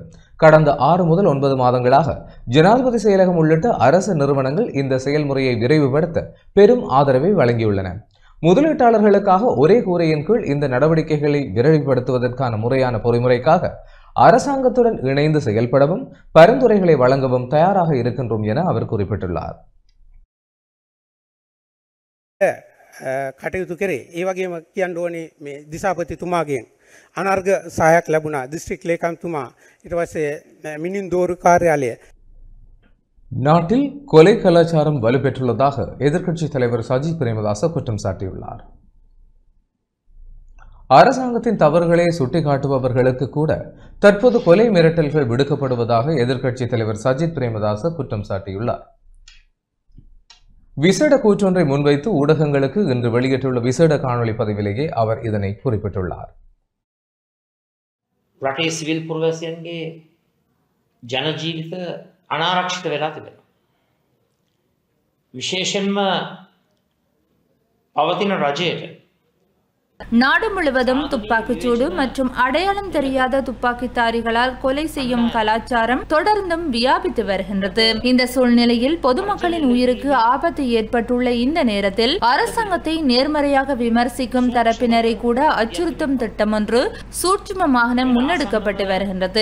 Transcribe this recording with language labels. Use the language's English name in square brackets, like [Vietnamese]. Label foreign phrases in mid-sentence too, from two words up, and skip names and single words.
[Tamil] கடந்த 6 முதல் 9 மாதங்களாக ஜனாதிபதி செயலகம் உள்ளிட்ட அரசு நிறுவனங்கள் இந்த செயல்முறையை விரைவுபடுத்த பெரும் ஆதரவை வழங்கியுள்ளன. முதலீட்டாளர்களுக்காக ஒரே கூரையின் கீழ் இந்த நடவடிக்கைகளை விரைவுபடுத்துவதற்கான முறையான பொறிமுறைக்காக அரசாங்கத்துடன் இணைந்து செயல்படவும் பரிந்துரைகளை வழங்கவும் தயாராக இருக்கின்றோம் என அவர் குறிப்பிட்டுள்ளார். [Sinhala] කටයුතු කරේ. ඒ වගේම කියන්න ඕනේ මේ දිසාපතිතුමාගෙන් අනර්ග සහායක් ලැබුණා. දිස්ත්‍රික් ලේකම්තුමා ඊට පස්සේ මිනින් දෝරු කාර්යාලය. [Tamil] நாட்டில் கொலை கலாச்சாரம் வலுப்பெற்றுள்ளதாக எதிர்க்கட்சித் தலைவர் சஜித் பிரேமதாச குற்றம் சாட்டியுள்ளார். அரசாங்கத்தின் தவறுகளை சுட்டிக்காட்டுபவர்களுக்கு கூட தற்போது கொலை மிரட்டல்கள் விடுக்கப்படுவதாக எதிர்க்கட்சித் தலைவர் சஜித் பிரேமதாச குற்றம் சாட்டியுள்ளார். விசேட கூற்றொன்றை முன்வைத்து ஊடகங்களுக்கு இன்று வெளியிட்டுள்ள விசேட காணொலி பதிவிலேயே அவர் இதனை குறிப்பிட்டுள்ளார். [Sinhala] රටේ සිවිල් පුරවැසියන්ගේ ජන ජීවිත අනාරක්ෂිත වෙලා තිබෙනවා. විශේෂයෙන්ම පවතින රජයට [Tamil] நாடு முழுவதும் துப்பாக்கிச்சூடு மற்றும் அடையாளம் தெரியாத துப்பாக்கிதாரிகளால் கொலை செய்யும் கலாச்சாரம் தொடர்ந்தும் வியாபித்து வருகின்றது. இந்த சூழ்நிலையில் பொதுமக்களின் உயிருக்கு ஆபத்து ஏற்பட்டுள்ள இந்த நேரத்தில் அரசாங்கத்தை நேர்மறையாக விமர்சிக்கும் தரப்பினரை கூட அச்சுறுத்தும் திட்டம் ஒன்று சூட்சுமமாக முன்னெடுக்கப்பட்டு வருகின்றது.